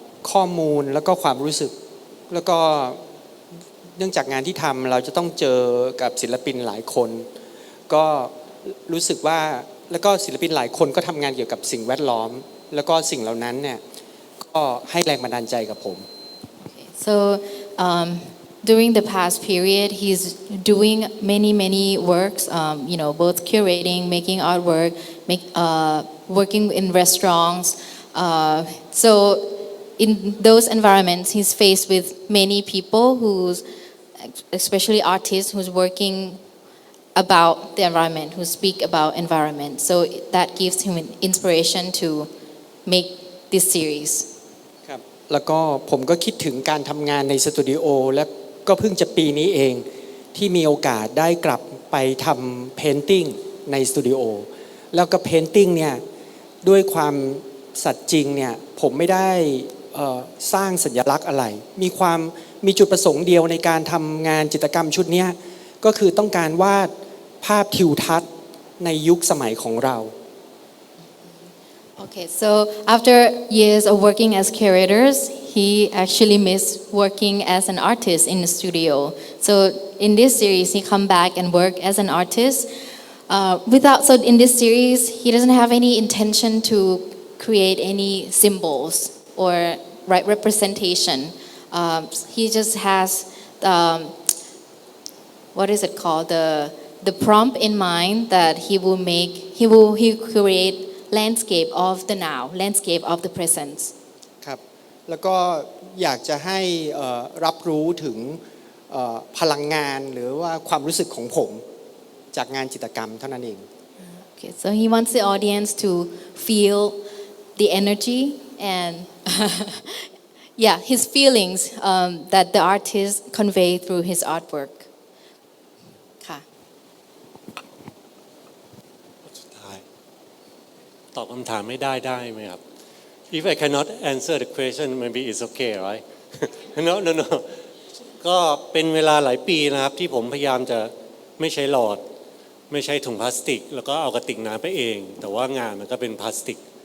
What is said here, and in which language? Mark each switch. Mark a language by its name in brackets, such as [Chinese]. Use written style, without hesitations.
[Thai] ข้อมูลแล้วก็ความรู้สึกแล้วก็เนื่องจากงานที่ทำเราจะต้องเจอกับศิลปินหลายคนก็รู้สึกว่าแล้วก็ศิลปินหลายคนก็ทำงานเกี่ยวกับสิ่งแวดล้อมแล้วก็สิ่งเหล่านั้นเนี่ยก็ให้แรงบันดาลใจกับผม [English] So during the past period, he's doing many works, both curating, making artwork, working in restaurants. So in those environments, he's faced with many people especially artists who's working about the environment, who speak about environment. So that gives him an inspiration to make this series. [Thai] ครับแล้วก็ผมก็คิดถึงการทำงานในสตูดิโอและก็เพิ่งจะปีนี้เองที่มีโอกาสได้กลับไปทำเพนติ้งในสตูดิโอแล้วก็เพนติ้งเนี่ยด้วยความสัตย์จริงเนี่ยผมไม่ได้สร้างสัญลักษณ์อะไรมีจุดประสงค์เดียวในการทำงานจิตรกรรมชุดนี้ก็คือต้องการวาดภาพทิวทัศน์ในยุคสมัยของเรา [English] Okay, so after years of working as curators, he actually missed working as an artist in the studio. So in this series, he come back and work as an artist. So in this series, he doesn't have any intention to create any symbols or representation. He just has what is it called? The prompt in mind that he will create landscape of the now, landscape of the present. [Thai] ครับแล้วก็อยากจะให้รับรู้ถึงพลังงานหรือว่าความรู้สึกของผมจากงานจิตรกรรมเท่านั้นเอง [English] Okay, so he wants the audience to feel the energy and yeah, his feelings that the artist convey through his artwork. [Thai] ค่ะ สุดท้ายตอบคำถามไม่ได้ไหมครับ [English] If I cannot answer the question maybe it's okay right no [Thai] ก็เป็นเวลาหลายปีนะครับที่ผมพยายามจะไม่ใช้หลอดไม่ใช้ถุงพลาสติกแล้วก็เอากระติกน้ำไปเองแต่ว่างานมันก็เป็นพลาสติก